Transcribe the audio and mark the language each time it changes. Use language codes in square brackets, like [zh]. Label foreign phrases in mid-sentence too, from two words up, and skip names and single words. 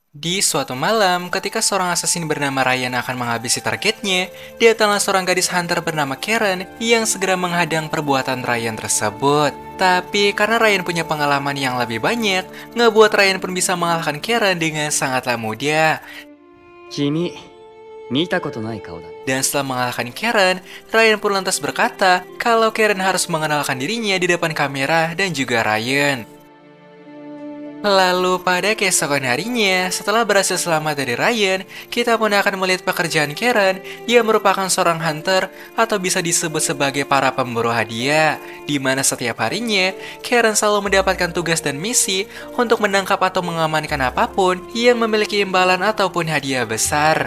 [id] Di suatu malam, ketika seorang assassin bernama Ryan akan menghabisi targetnya, datanglah seorang gadis hunter bernama Karen yang segera menghadang perbuatan Ryan tersebut. Tapi karena Ryan punya pengalaman yang lebih banyak, ngebuat Ryan pun bisa mengalahkan Karen dengan sangatlah mudah. [ja] 君、見たことない顔だね。 [id] Dan setelah mengalahkan Karen, Ryan pun lantas berkata kalau Karen harus mengenalkan dirinya di depan kamera dan juga Ryan. Lalu pada keesokan harinya, setelah berhasil selamat dari Ryan, kita pun akan melihat pekerjaan Karen yang merupakan seorang hunter atau bisa disebut sebagai para pemburu hadiah, di mana setiap harinya Karen selalu mendapatkan tugas dan misi untuk menangkap atau mengamankan apapun yang memiliki imbalan ataupun hadiah besar.